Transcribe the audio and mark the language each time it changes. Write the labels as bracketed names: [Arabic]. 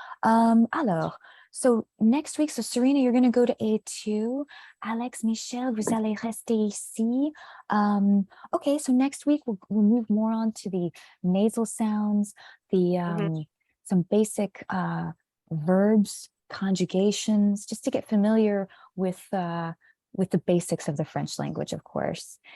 [English] Alors, so next week, so Serena, you're going to go to A2. [French] Alex, Michel, vous allez rester ici. [English] Okay, so next week we'll move more on to the nasal sounds, the some basic verbs, conjugations, just to get familiar with the basics of the French language, of course.